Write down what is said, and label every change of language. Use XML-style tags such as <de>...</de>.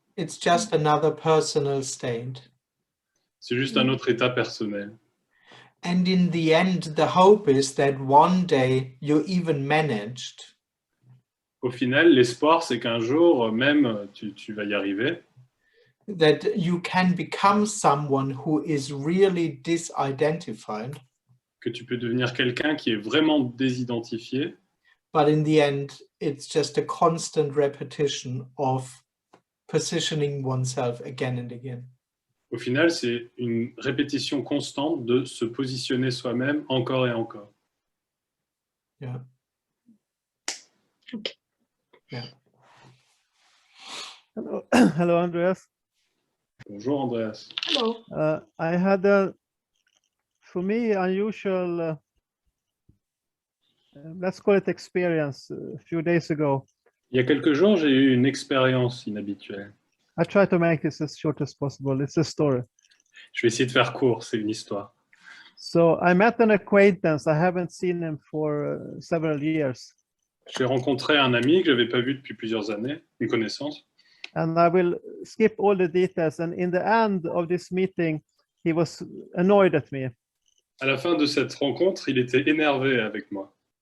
<en>It's just another personal state.</en> <fr>C'est juste un autre état personnel.</fr> <en>And in the end, the hope is that one day you even managed.</en> <fr>Au final, l'espoir, c'est qu'un jour, même, tu vas y arriver.</fr> <en>That you can become someone who is really disidentified.</en> <fr>Que tu peux devenir quelqu'un qui est vraiment désidentifié.</fr> <en>But in the end, it's just a constant repetition of positioning oneself again and again.</en> <fr>Au final, c'est une répétition constante de se positionner soi-même encore et encore.</fr> <en>Yeah. Okay. Yeah. Hello, hello, Andreas.</en> <fr>Bonjour, Andreas.</fr> <en>Hello. I had a, for me, unusual, let's call it experience, a few days ago.</en> <fr>Il y a quelques jours, j'ai eu une expérience inhabituelle.</fr> <en>I try to make this as short as possible. It's a story.</en> <fr>Je vais essayer de faire court, c'est une histoire.</fr> <en>So I met an acquaintance. I haven't seen him for several years.</en> <fr>J'ai rencontré un ami que je n'avais pas vu depuis plusieurs années, une connaissance.</fr> <en>And I will skip all the details. And in the end of this meeting, he was annoyed at me.</en> <fr>À la fin de cette rencontre, il était énervé avec moi.</fr>